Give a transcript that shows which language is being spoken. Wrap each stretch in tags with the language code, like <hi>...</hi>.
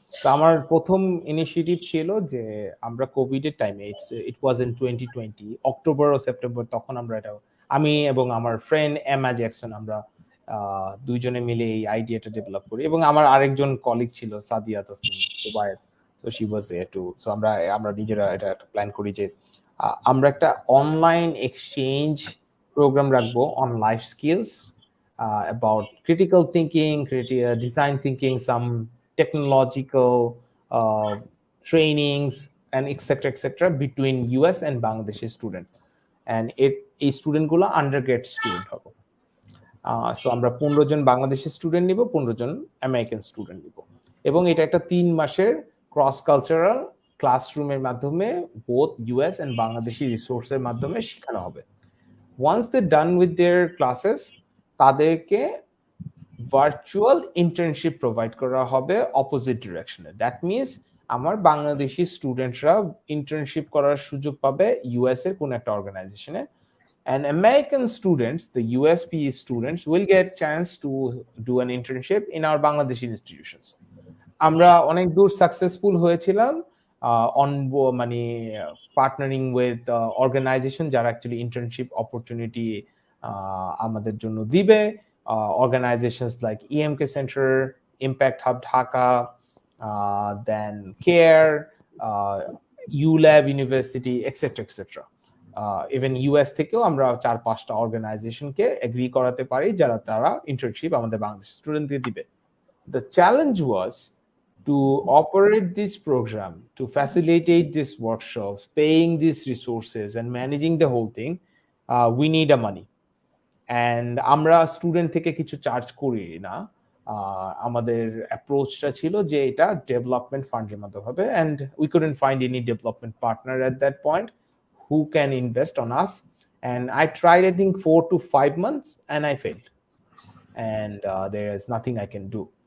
<bn>তো আমার প্রথম ইনিশিয়েটিভ ছিল যে আমরা কোভিড এর টাইমে,</bn> <en>it was in 2020 October ও September,</en> <bn>তখন আমরা এটা, আমি এবং আমার ফ্রেন্ড এমা জ্যাকসন, আমরা দুইজনে মিলে এই আইডিয়াটা ডেভেলপ করি, এবং আমার আরেকজন কলিগ ছিল সাদিয়া তাসনিম দুবাইয়ের,</bn> <en>So she was there too.</en> <bn>So আমরা আমরা নিজেরা এটা প্ল্যান করি যে আমরা একটা অনলাইন এক্সচেঞ্জ</bn> <en>program</en> <bn>রাখবো</bn> <en>on life skills, about critical thinking, design thinking, some technological uh, trainings, and etc between US and Bangladeshi student, and</en> <bn>এই স্টুডেন্ট গুলো আন্ডারগ্রেড স্টুডেন্ট হবে। সো আমরা 15 জন বাংলাদেশি স্টুডেন্ট নিব, 15 জন আমেরিকান স্টুডেন্ট নিব, এবং এটা একটা 3 মাসের ক্রস কালচারাল ক্লাসরুমের মাধ্যমে</bn> <en>both US and Bangladeshi</en> <bn>রিসোর্সের মাধ্যমে শেখানো হবে।</bn> <en>once they're done with their classes,</en> <bn>তাদেরকে ভার্চুয়াল ইন্টার্নশিপ প্রোভাইড করা হবে অপোজিট ডিরেকশনে। দ্যাট মিনস আমার বাংলাদেশি স্টুডেন্টরা ইন্টার্নশিপ করার সুযোগ পাবে ইউএস এর কোন একটা অর্গানাইজেশনে,</bn> <en>and American students, the USP students, will get chance to do an internship in our Bangladeshi institutions.</en> <bn>আমরা অনেক দূর সাকসেসফুল হয়েছিলাম অন মানে</bn> <en>partnering with organization</en> <bn>যারা অ্যাকচুয়ালি ইন্টার্নশিপ অপরচুনিটি আমাদের জন্য দিবে, organisations like EMK centre, impact hub Dhaka, দেন care, ULAB university, etcetera etcetera. Even US থেকেও আমরা 4-5টা অর্গানাইজেশনকে এগ্রি করাতে পারি যারা তারা ইন্টার্নশিপ আমাদের বাংলাদেশ স্টুডেন্টদের দিবে।</bn> <en>The challenge was to operate this program, to facilitate these workshops, paying these resources and managing the whole thing. We need a money, and</en> <bn>আমরা স্টুডেন্ট থেকে কিছু চার্জ করি না। আমাদের অ্যাপ্রোচটা ছিল যে এটা ডেভেলপমেন্ট ফান্ডের মতো হবে,</bn> <en>and we couldn't find any development partner at that point who can invest on us, and I tried I think 4 to 5 months and I failed, and there is nothing I can do.</en>